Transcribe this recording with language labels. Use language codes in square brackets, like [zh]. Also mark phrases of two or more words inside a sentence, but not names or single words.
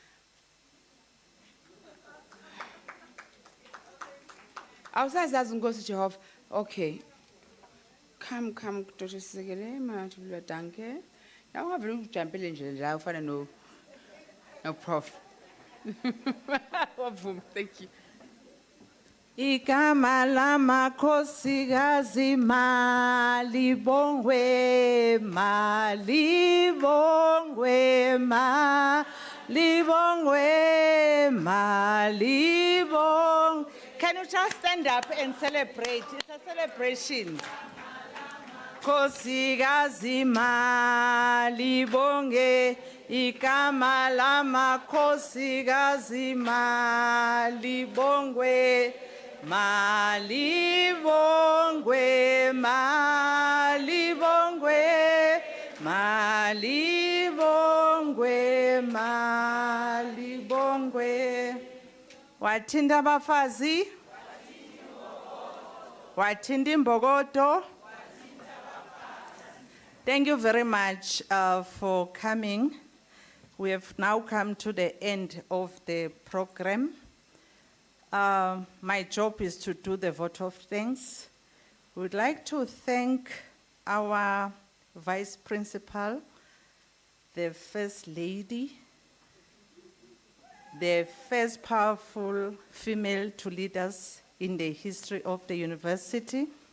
[en] Okay. Come, Dr. Sayel, danke. Now I will jump in no Prof. Thank you. [zu] Igama lamakhosikazi malibongwe malibongwe malibongwe malibongwe. [en] Can you just stand up and celebrate? It's a celebration. [zu] Khosikazi malibongwe igama lamakhosikazi malibongwe malibongwe malibongwe malibongwe malibongwe. Wathinda abafazi, wathinda imbokodo. [en] Thank you very much for coming. We have now come to the end of the program. My job is to do the vote of thanks. We would like to thank our Vice Principal, the First Lady, the first powerful female to lead us in the history of the university.